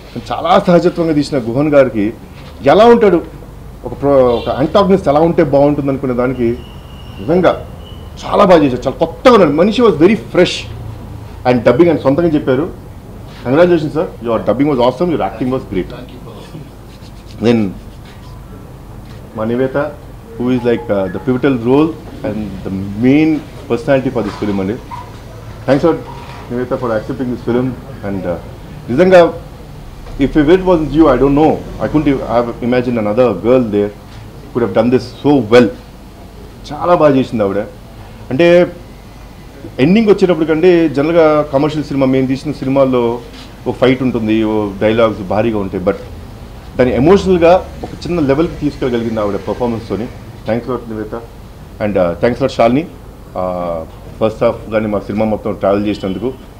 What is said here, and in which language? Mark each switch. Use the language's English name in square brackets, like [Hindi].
[Telugu] చాలా సహజత్వంగా తీసిన గుహన్ గారికి ఎలా ఉంటాడు, ఒక యాంటాగనిస్ట్ ఎలా ఉంటే బాగుంటుంది అనుకునే దానికి నిజంగా చాలా బాగా చేశారు. చాలా కొత్తగా ఉన్నాడు మనిషి, [English] Was very fresh. [Telugu] And dubbing అని సొంతంగా చెప్పారు. [English] Congratulation sir, your dubbing was awesome, your acting was great. Then మా Nivetha, who is like the pivotal role and the main personality for this film అండి. Thanks for Nivetha for accepting this film. And నిజంగా if it wasn't you, I don't know, I couldn't have imagined another girl there could have done this so well. [Telugu] చాలా బాగా చేసింది ఆవిడ. అంటే ending వచ్చేటప్పటికంటే జనరల్గా commercial cinema, మేము తీసిన సినిమాల్లో ఒక ఫైట్ ఉంటుంది, ఓ డైలాగ్స్ భారీగా ఉంటాయి, బట్ దాన్ని ఎమోషనల్గా ఒక చిన్న లెవెల్కి తీసుకెళ్ళగలిగింది ఆవిడ పర్ఫార్మెన్స్తోని. [English] Thanks lot Nivetha. And thanks lot Shalini, [Telugu] first half కానీ మా సినిమా మొత్తం ట్రావెల్ చేసినందుకు.